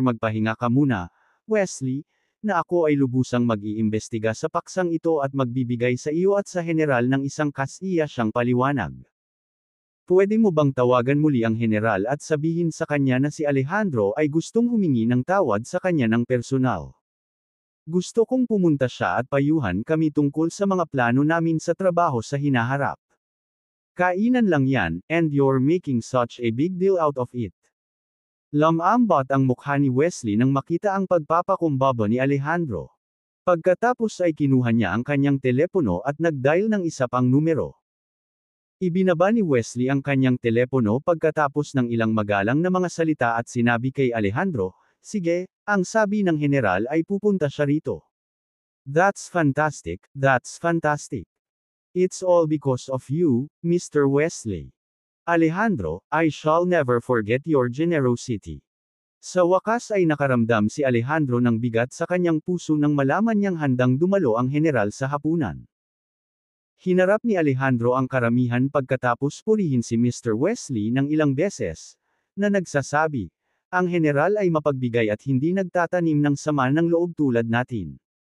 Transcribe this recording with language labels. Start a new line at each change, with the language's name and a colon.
Filipino: Magpahinga ka muna, Wesley, na ako ay lubusang mag-iimbestiga sa paksang ito at magbibigay sa iyo at sa general ng isang kasiya siyang paliwanag. Pwede mo bang tawagan muli ang general at sabihin sa kanya na si Alejandro ay gustong humingi ng tawad sa kanya ng personal. Gusto kong pumunta siya at payuhan kami tungkol sa mga plano namin sa trabaho sa hinaharap. Kainan lang yan,
English: and you're making such a big deal out of it.
Filipino: Lumambot ang mukha ni Wesley nang makita ang pagpapakumbaba ni Alejandro. Pagkatapos ay kinuha niya ang kanyang telepono at nag-dial ng isa pang numero. Ibinaba ni Wesley ang kanyang telepono pagkatapos ng ilang magalang na mga salita at sinabi kay Alejandro, "Sige, ang sabi ng general ay pupunta siya rito."
English: That's fantastic, that's fantastic. It's all because of you, Mr. Wesley. Alejandro, I shall never forget your generosity.
Filipino: Sa wakas ay nakaramdam si Alejandro ng bigat sa kanyang puso nang malaman niyang handang dumalo ang general sa hapunan. Hinarap ni Alejandro ang karamihan pagkatapos purihin si Mr. Wesley ng ilang beses, na nagsasabi, ang general ay mapagbigay at hindi nagtatanim ng sama ng loob tulad natin.